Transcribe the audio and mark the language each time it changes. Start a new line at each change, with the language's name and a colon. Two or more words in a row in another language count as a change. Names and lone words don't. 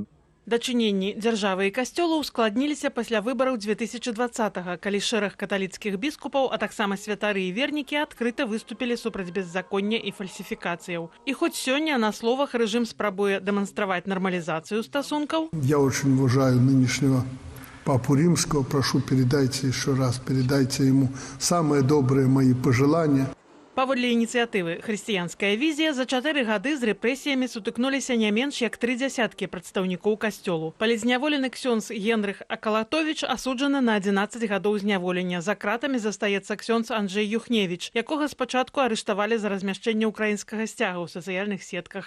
Belarusian: Дачыненні дзяржавы і касцёла ускладніліся пасля выбараў 2020-го, калі шэраг каталіцкіх біскупаў, а таксама святары і вернікі адкрыта выступілі супраць беззаконня і фальсіфікацыяў. І хоць сёння на словах рэжым спрабуе дэманстраваць нармалізацыю стасункаў.
Russian: Я очень уважаю нынешнего Папу Римского. Прошу, передайте еще раз, передайте ему самые добрые мои пожелания.
Belarusian: Паводле ініцыятывы «Хрысціянская візія» за 4 гады з рэпрэсіямі сутыкнуліся не менш як 30 прадстаўнікоў касцёлу. Палізняволены ксёндз Генрых Акалатовіч асуджаны на 11 гадоў зняволення. За кратамі застаецца ксёндз Анджэй Юхневіч, якога спачатку арыштавалі за размяшчэнне ўкраінскага сцяга ў сацыяльных сетках.